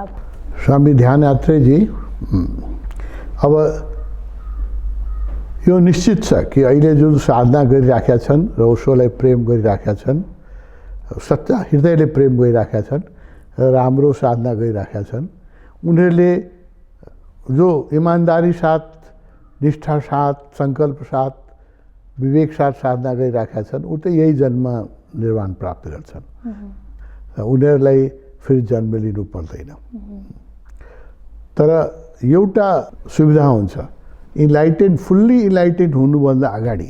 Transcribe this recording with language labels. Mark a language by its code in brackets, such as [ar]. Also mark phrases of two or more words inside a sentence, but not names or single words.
[ne] स्वामी ध्यान आत्रेयजी, अब यो निश्चित छ कि अहिले जुन साधना गरिराखेका छन् र ओशोलाई प्रेम गरिराखेका छन्, सच्चा हृदयले प्रेम गरिराखेका छन् र राम्रो साधना गरिराखेका छन्, उनीहरूले जो ईमानदारी साथ, निष्ठा साथ, सङ्कल्प साथ, विवेक साथ साधना गरिराखेका छन्, ऊ त यही जन्म निर्वाण प्राप्त गर्छन्। उनीहरूलाई फेरि जन्म लिनु पर्दैन। तर एउटा सुविधा हुन्छ, [en] fully enlightened [ne] हुनुभन्दा अगाडि।